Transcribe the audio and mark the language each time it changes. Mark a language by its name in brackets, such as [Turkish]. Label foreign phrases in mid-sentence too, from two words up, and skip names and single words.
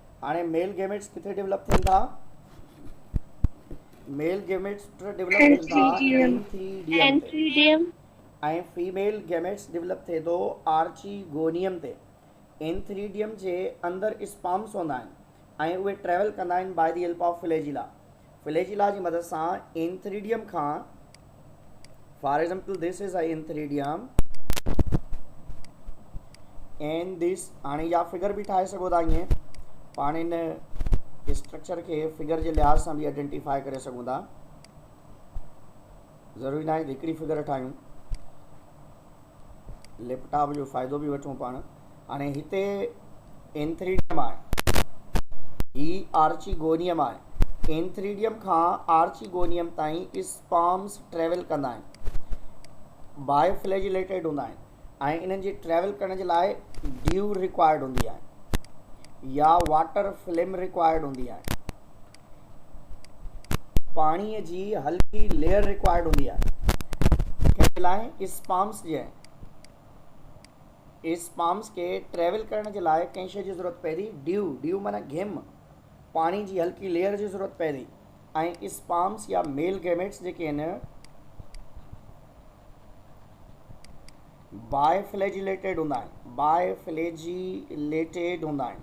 [Sindhi] हाणे [English] male gametes [Sindhi] किथे डेवलप थियनि था, [English] male gametes develop [Sindhi] थियनि था एंथ्रीडियम ते, ऐं [English] female gametes develop [Sindhi] थिए थो आर्चीगोनियम ते। एंथ्रीडियम जे अंदरि स्पर्म्स हूंदा आहिनि ऐं उहे ट्रैवल कंदा आहिनि [English] by the help of flagella. [Sindhi] फ्लैजिला जी मदद सां एंथ्रीडियम खां, [English] for example this is a antheridium and this, [Sindhi] हाणे इहा फिगर बि ठाहे सघो था, ईअं पाण इन स्ट्रक्चर खे फिगर जे लिहाज़ सां बि आइडेंटिफाई करे सघूं था, ज़रूरी न आहे हिकिड़ी फिगर ठाहियूं, लैपटॉप जो फ़ाइदो बि वठूं पाण। हाणे हिते एंथ्रीडियम आहे, ही आर्चीगोनियम आहे, एंथ्रीडियम खां आर्चीगोनियम ताईं स्पर्म्स ट्रैवल कंदा आहिनि, बाय फ्लैजिलेटेड हूंदा आहिनि, ऐं इन्हनि जी ट्रैवल करण जे लाइ [English] dew required [Sindhi] हूंदी आहे या [English] water film required [Sindhi] हूंदी आहे, पाणीअ जी हल्की [English] layer required [Sindhi] हूंदी आहे, कंहिं लाइ स्पर्म्स जे स्पर्म्स खे ट्रैवल करण जे लाइ कंहिं शइ जी ज़रूरत पए थी, ड्यू माना घिम, पाणी जी हल्की लेयर जी ज़रूरत पए थी, ऐं स्पर्म्स या [English] male gametes [Sindhi] जेके आहिनि बाय फ्लैजिलेटेड हूंदा आहिनि, बाय फ्लैजिलेटेड हूंदा आहिनि।